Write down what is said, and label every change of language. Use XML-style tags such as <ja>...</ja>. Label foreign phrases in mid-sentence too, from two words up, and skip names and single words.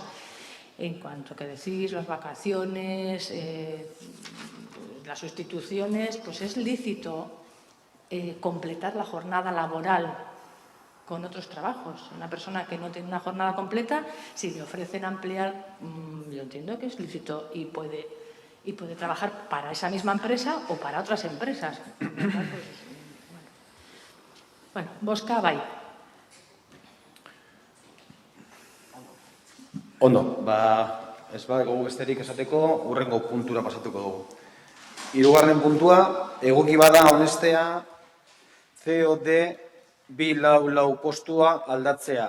<es>En cuanto a que decís, las vacaciones, las sustituciones, pues es lícito completar la jornada laboral con otros trabajos. Una persona que no tiene una jornada completa, si le ofrecen ampliar, yo entiendo que es lícito y puede trabajar para esa misma empresa o para otras empresas.</es> <eu>Bueno, bozka bai. Ondo, ez badago besterik esateko, hurrengo puntura pasatuko dugu. 3. puntua, egoki bada onestea COD 244 postua aldatzea.</eu>